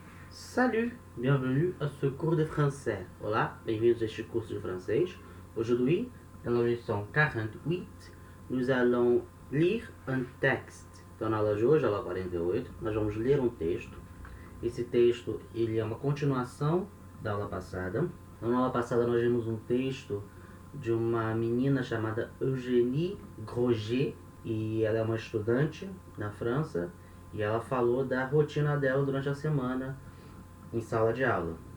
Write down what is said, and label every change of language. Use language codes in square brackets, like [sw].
[fr] Salut, bienvenue à ce cours de français. [pt] Olá, bem-vindos a este curso de francês. [fr] Aujourd'hui, dans la leçon 48, nous allons lire un texte. [pt] Então, na aula de hoje, aula 48, nós vamos ler um texto. Esse texto, ele é uma continuação da aula passada. Então, na aula passada, nós vimos um texto de uma menina chamada Eugénie Groger, e ela é uma estudante na França, e ela falou da rotina dela durante a semana em sala de aula.